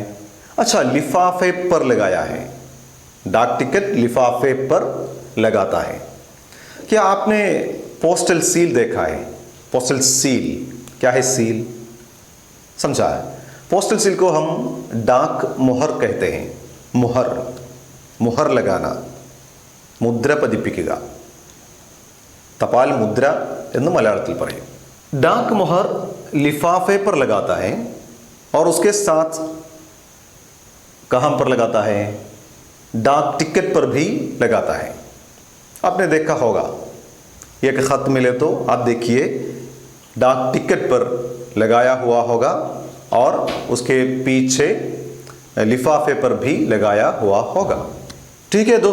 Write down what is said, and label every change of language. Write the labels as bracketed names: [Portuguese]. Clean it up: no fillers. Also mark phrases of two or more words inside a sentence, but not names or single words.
[Hindi] अच्छा, लिफाफे पर लगाया है। डाक टिकट लिफाफे पर लगाता है। क्या आपने [English] postal seal [Hindi] देखा है? [English] postal seal [Hindi] क्या है? सील समझा है? [English] postal seal [Hindi] को हम डाक मोहर कहते हैं। मोहर, मोहर लगाना, [Malayalam] മുദ്ര പതിപ്പിക്കുക, തപാൽ മുദ്ര എന്ന് മലയാളത്തിൽ പറയും। [Hindi] डाक मोहर लिफाफे पर लगाता है और उसके साथ कहाँ पर लगाता है? डाक टिकट पर भी लगाता है। आपने देखा होगा, एक खत मिले तो आप देखिए, डाक टिकट पर लगाया हुआ होगा और उसके पीछे लिफाफे पर भी लगाया हुआ होगा, ठीक है।